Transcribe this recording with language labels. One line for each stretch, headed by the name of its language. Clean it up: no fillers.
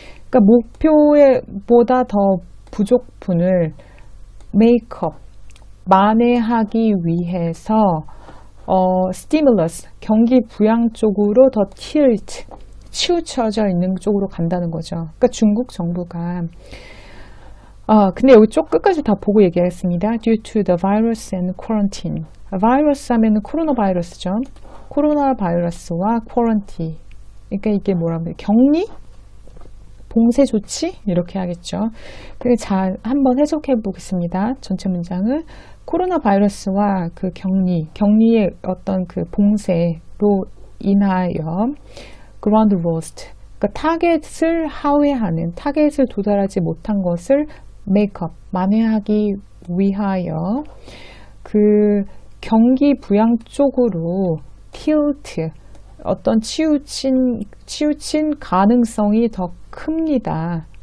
Korean: 그러니까 목표에 보다 더 부족분을
English: make up
Korean: 만회하기 위해서
English: stimulus,
Korean: 경기 부양 쪽으로 더 치우쳐져 있는 쪽으로 간다는 거죠. 그러니까 중국 정부가 근데 여기 쪽 끝까지 다 보고 얘기하겠습니다.
English: Due to the virus and quarantine.
Korean: 바이러스 하면 코로나 바이러스죠. 코로나 바이러스와 quarantine. 그러니까 이게 뭐라고 해요? 격리? 봉쇄 조치? 이렇게 하겠죠. 자, 한번 해석해 보겠습니다. 전체 문장을. 코로나 바이러스와 그 격리의 어떤 그 봉쇄로 인하여
English: ground roast,
Korean: 그러니까 타겟을 하회하는, 타겟을 도달하지 못한 것을
English: make up,
Korean: 만회하기 위하여 그 경기 부양 쪽으로
English: tilt,
Korean: 어떤 치우친 가능성이 더 큽니다.